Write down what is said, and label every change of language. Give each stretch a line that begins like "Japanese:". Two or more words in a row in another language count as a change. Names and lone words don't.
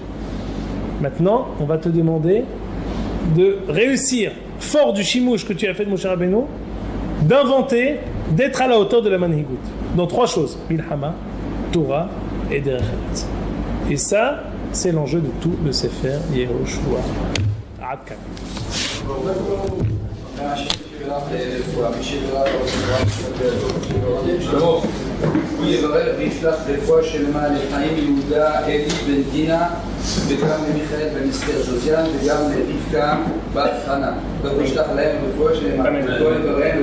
French: Maintenant, on va te demander de réussir, fort du chimouche que tu as fait de Moshe Rabbeinu, d'inventer, d'être à la hauteur de la Manhigout. Dans 3 choses, Milhama, Torah et
Hebrew: דרך ארץ.
French: Et ça, c'est l'enjeu de tout le Sefer Yehoshua.
Hebrew: עד כאן. הוא יברר וישלח רפואה שלמה לחיים יהודה אלי בן דינה וגם למיכאל בן אסתר זוזיאן וגם לרבקה בת חנה והוא ישלח להם רפואה שלמה וכל יברם